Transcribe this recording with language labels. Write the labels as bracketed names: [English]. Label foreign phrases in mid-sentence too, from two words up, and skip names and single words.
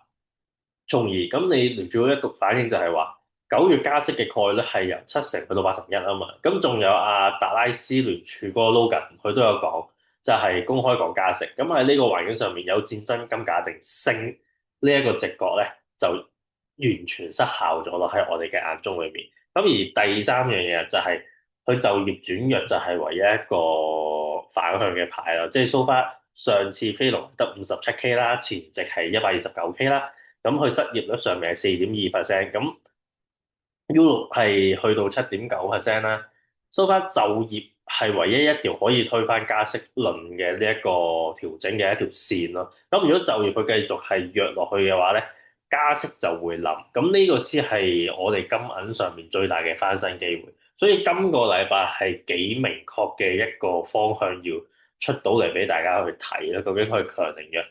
[Cantonese] 從而咁你聯儲局一個反應就係話9月加息嘅概率係由70%去到81%啊嘛，咁仲有達拉斯聯儲嗰個 Logan 佢都有講，就係公開講加息，咁喺呢個環境上面有戰爭金價定升呢一個直覺咧就完全失效咗咯喺我哋嘅眼中裏面。咁而第三樣嘢就係佢就業轉弱就係唯一一個反向嘅牌咯，即係 [English] so far [Cantonese] 上次非農得57K 啦，前值係129K 啦。咁佢失業率上面係4.2%，咁 Europe 係去到7.9% 啦。 [English] so far [Cantonese] 就業係唯一一條可以推翻加息論嘅呢一個調整嘅一條線咯。咁如果就業佢繼續係弱落去嘅話咧，加息就會冧。咁呢個先係我哋金銀上面最大嘅翻身機會。所以今個禮拜係幾明確嘅一個方向要出到嚟俾大家去睇啦。究竟佢強定弱？